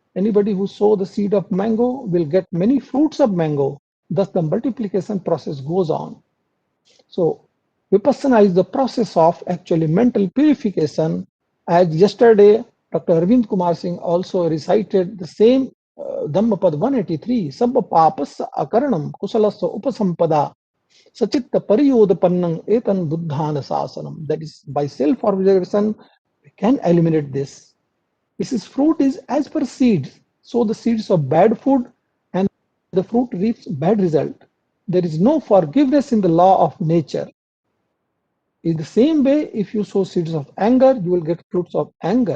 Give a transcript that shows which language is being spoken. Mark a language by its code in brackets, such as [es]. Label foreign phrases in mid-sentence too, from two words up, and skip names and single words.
[en] Anybody who sow the seed of mango will get many fruits of mango. Thus the multiplication process goes on. So Vipassana is the process of actually mental purification. As yesterday, Dr. Arvind Kumar Singh also recited the same Dhammapad 183, [pi] Sabba Papasa Akaranam Kusalasya Upasampada. Sachitta pariyodapannam etan buddhana sasanam. [en] That is, by self-observation, we can eliminate this. This is fruit is as per seeds. So the seeds of bad food and the fruit reaps bad result. There is no forgiveness in the law of nature. In the same way, if you sow seeds of anger, you will get fruits of anger.